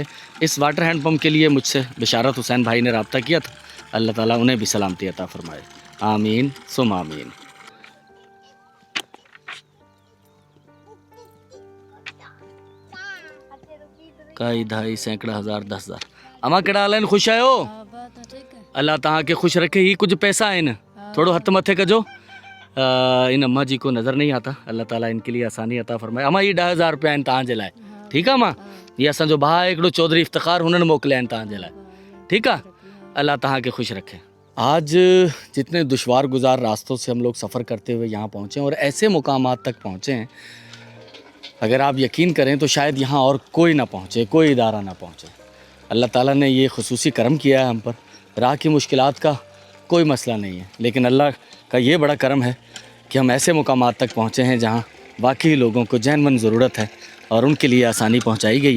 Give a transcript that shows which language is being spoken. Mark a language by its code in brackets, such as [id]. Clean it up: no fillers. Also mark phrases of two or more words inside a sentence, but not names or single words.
[ur] इस [en] water hand pump [ur] کے لیے مجھ سے بشارت حسین بھائی نے رابطہ کیا تھا، اللہ تعالیٰ انہیں بھی سلامتی عطا فرمائے. [ar] آمين ثم آمين. [sd] काई ढाई सैकड़ा हज़ार 10,000 अमा केड़ा हाल खुश आयो, अल्लाह तहाँ के खुश रखे। ही कुछ पैसा आहिनि, थोड़ो हथ मथे कजो। [ur] ان اماں جی کو نظر نہیں آتا، اللہ تعالیٰ ان کے لیے آسانی عطا فرمائے. [sd] अमा ये 10,000 रुपया आहिनि तव्हां जे लाइ, ठीकु आहे। मां ये असांजो भाउ आहे हिकिड़ो चौधरी इफ्तिखार, हुननि मोकिलिया आहिनि तव्हां जे लाइ, ठीकु आहे। अल्लाह तहाँ के खुश रखे। [ur] آج جتنے دشوار گزار راستوں سے ہم لوگ سفر کرتے ہوئے یہاں پہنچے اور ایسے مقامات تک پہنچے ہیں، اگر آپ یقین کریں تو شاید یہاں اور کوئی نہ پہنچے، کوئی ادارہ نہ پہنچے. اللہ تعالیٰ نے یہ خصوصی کرم کیا ہے ہم پر۔ راہ کی مشکلات کا کوئی مسئلہ نہیں ہے، لیکن اللہ کا یہ بڑا کرم ہے کہ ہم ایسے مقامات تک پہنچے ہیں جہاں واقعی لوگوں کو جین ضرورت ہے اور ان کے لیے آسانی پہنچائی گئی ہے.